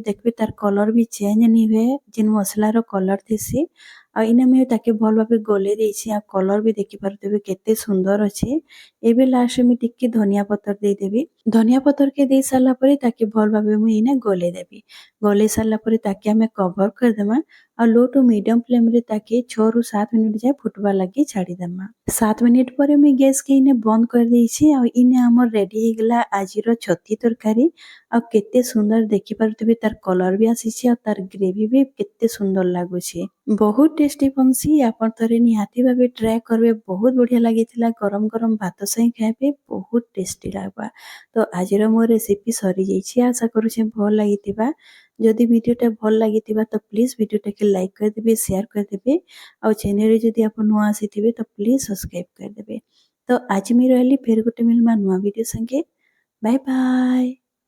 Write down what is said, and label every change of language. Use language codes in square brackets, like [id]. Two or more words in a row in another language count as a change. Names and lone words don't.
[or] ଦେଖବେ ତାର କଲର ବି ଚେଞ୍ଜ ନି ହୁଏ ଯେନ୍ ମସଲାର କଲର ଥିସି। ଆଉ ଇନେ ମୁଇଁ ତାକେ ଭଲ ଭାବେ ଗୋଲେଇ ଦେଇଛି ଆଉ କଲର ବି ଦେଖିପାରୁଥିବେ କେତେ ସୁନ୍ଦର ଅଛି। ଏବେ ଲାଷ୍ଟରେ ମୁଇଁ ଟିକେ ଧନିଆ ପତ୍ର ଦେଇଦେବି। ଧନିଆ ପତ୍ର କେ ଦେଇ ସାରିଲା ପରେ ତାକେ ଭଲ ଭାବେ ମୁଇଁ ଇନେ ଗୋଲେଇ ଦେବି। ଗୋଲେଇ ସାରିଲା ପରେ ତାକେ ଆମେ କଭର କରିଦେମା ଆଉ [en] low to medium flame [or] ରେ ତାକେ 6 ରୁ 7 ମିନିଟ ଯାଏ ଫୁଟବା ଲାଗି ଛାଡ଼ିଦେମା। 7 ମିନିଟ ପରେ ମୁଇଁ ଗ୍ୟାସ କେ ଇନେ ବନ୍ଦ କରିଦେଇଛି ଆଉ ଇନେ ଆମର ରେଡି ହେଇଗଲା ଆଜିର ଛତି ତରକାରୀ। ଆଉ କେତେ ସୁନ୍ଦର ଦେଖିପାରୁଥିବେ ତାର କଲର ବି ଆସିଛି ଆଉ ତାର ଗ୍ରେଭି ବି କେତେ ସୁନ୍ଦର ଲାଗୁଛି। ବହୁତ ଟେଷ୍ଟି ବନସି। ଆପଣ ଥରେ ନିହାତି ଭାବେ ଟ୍ରାଏ କରିବେ। ବହୁତ ବଢିଆ ଲାଗିଥିଲା। ଗରମ ଗରମ ଭାତ ସାଙ୍ଗେ ଖାଇବେ ବହୁତ ଟେଷ୍ଟି ଲାଗବା। ତ ଆଜିର ମୋ ରେସିପି ସରିଯାଇଛି। ଆଶା କରୁଛେ ଭଲ ଲାଗିଥିବା। ଯଦି ଭିଡ଼ିଓଟା ଭଲ ଲାଗିଥିବା ତ ପ୍ଲିଜ ଭିଡ଼ିଓଟାକେ ଲାଇକ୍ କରିଦେବେ ସେୟାର କରିଦେବେ ଆଉ ଚ୍ୟାନେଲରେ ଯଦି ଆପଣ ନୂଆ ଆସିଥିବେ ତ ପ୍ଲିଜ ସବସ୍କ୍ରାଇବ କରିଦେବେ। ତ ଆଜି ମୁଁ ରହିଲି ଫେର ଗୋଟେ ମିଲମା ନୂଆ ଭିଡ଼ିଓ संगे। [en] bye bye.